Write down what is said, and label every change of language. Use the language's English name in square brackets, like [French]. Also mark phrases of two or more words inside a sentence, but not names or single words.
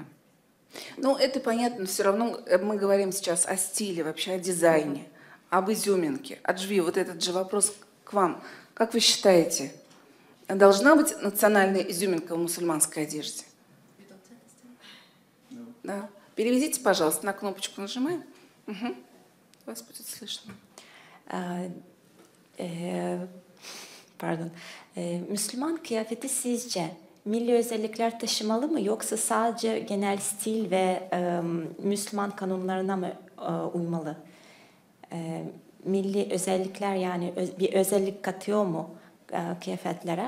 [Russian] Это понятно, но все равно мы говорим сейчас о стиле, вообще о дизайне, об изюминке. Аджви, вот этот же вопрос к вам. Как вы считаете, должна быть национальная изюминка в мусульманской одежде? Да. Переведите, пожалуйста, на кнопочку нажимаем. Угу. Вас будет слышно. [Turkish] Pardon. Müslüman kıyafeti sizce milli özellikler taşımalı mı yoksa sadece genel stil ve Müslüman kanunlarına mı uymalı? Milli özellikler yani bir özellik katıyor mu kıyafetlere?